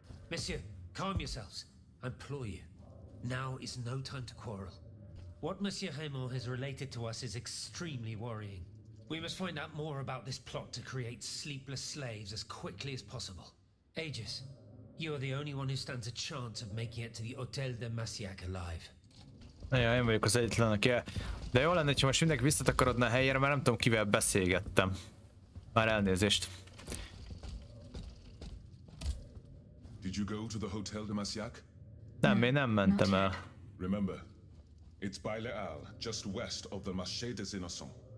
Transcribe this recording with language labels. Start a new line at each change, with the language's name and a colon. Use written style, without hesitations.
English: Monsieur, calm yourselves. I implore you. Now is no time to quarrel. What Monsieur Raymond has related to us is extremely worrying. We must find out more about this plot to create sleepless slaves as quickly as possible. Aegis, you are the only one who stands a chance of making it to the Hôtel de Massiac alive.
Hungarian: Ja, én vagyok az egyetlen, aki de jó lenne, ha most mindenki visszatakarodna a helyére, mert nem tudom, kivel beszélgettem. Már elnézést.
English: Did you go to the Hotel de Massiac?
Hungarian: Nem, én nem mentem el.
English: Remember, it's by Les Halles, just west of the Marché des Innocents.